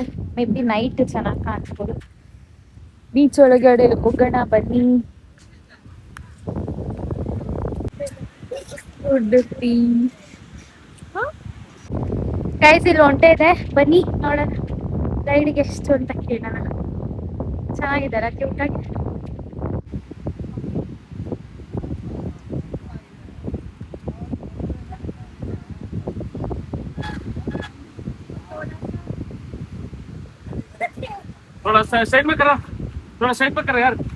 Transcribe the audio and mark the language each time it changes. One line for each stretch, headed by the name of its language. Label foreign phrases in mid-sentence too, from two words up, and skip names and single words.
English: may be night
Kannada: ಚೆನ್ನಾಗಿ ಕಾಣಿಸ್ಬೋದು. ಬೀಚ್ ಒಳಗಡೆ ಹೋಗೋಣ ಬನ್ನಿ. ಗೈಸ್, ಇಲ್ಲಿ ಒಂಟೆ ಇದೆ, ಬನ್ನಿ ನೋಡೋಣ. ರೈಡ್ಗೆ ಎಷ್ಟು ಅಂತ ಕೇಳೋಣ. ಚೆನ್ನಾಗಿದ್ದಾರ ಕ್ಯೂಟಾಗಿ?
Hindi: थोड़ा साइड में करा, थोड़ा साइड में करा यार.